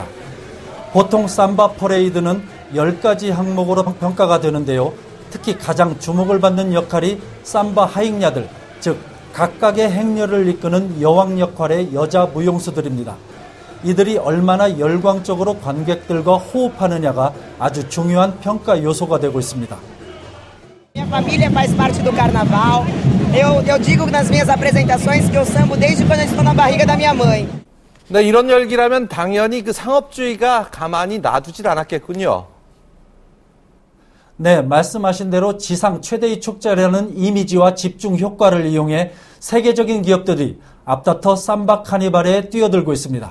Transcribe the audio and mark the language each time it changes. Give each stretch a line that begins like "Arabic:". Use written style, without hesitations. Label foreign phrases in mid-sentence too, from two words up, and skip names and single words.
Korean: 보통 삼바 퍼레이드는 10가지 항목으로 평가가 되는데요. 특히 가장 주목을 받는 역할이 삼바 하익야들, 즉 각각의 행렬을 이끄는 여왕 역할의 여자 무용수들입니다. 이들이 얼마나 열광적으로 관객들과 호흡하느냐가 아주 중요한 평가 요소가 되고 있습니다.
Portuguese: Minha família faz parte do carnaval. Eu digo nas minhas apresentações que eu sambo desde quando eu estou na barriga da minha mãe.
Korean: 네, 이런 열기라면 당연히 그 상업주의가 가만히 놔두질 않았겠군요. 네, 말씀하신 대로 지상 최대의 축제라는 이미지와 집중 효과를 이용해 세계적인 기업들이 앞다퉈 삼바 카니발에 뛰어들고 있습니다.